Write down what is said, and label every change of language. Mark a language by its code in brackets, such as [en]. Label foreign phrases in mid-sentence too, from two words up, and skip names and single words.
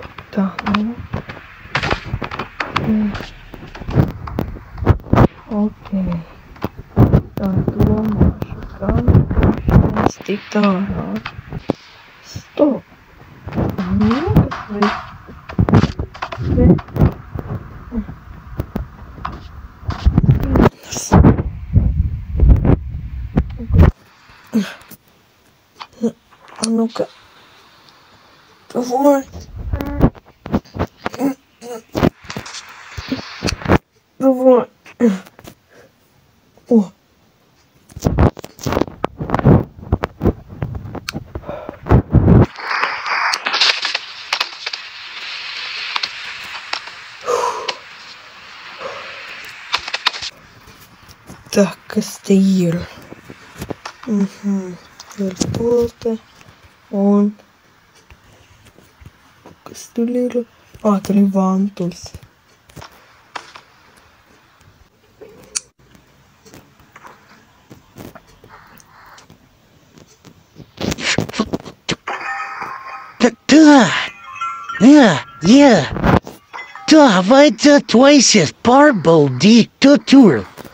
[lv] Tā, nu. Ok. Tā domāšu, kā es tikt ārā. Stop. [ru] Ну-ка. Давай. Давай. О. Так, [lv] kas te ir? Ir to te. Un kas tur ir? Tur ir vantuļs. Tā, vai tu esi pārbaudīt to tur?